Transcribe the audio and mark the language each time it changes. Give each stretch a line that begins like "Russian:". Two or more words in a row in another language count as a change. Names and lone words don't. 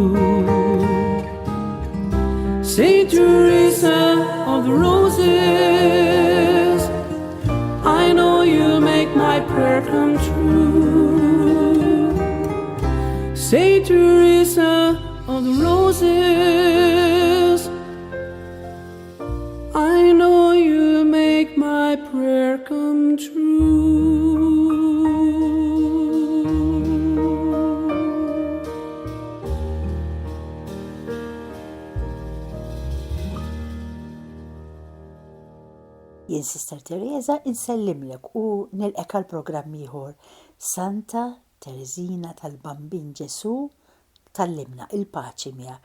English: Saint Teresa of the Roses, I know you'll make my prayer come true. Saint Teresa of the Roses, I know you'll make my prayer come true.
Maltese: Jien Sister Teresa insellimlek u nilqek għal programm ieħor Santa Teresina tal-Bambin Ġesu tallimna il-paċi miegħek.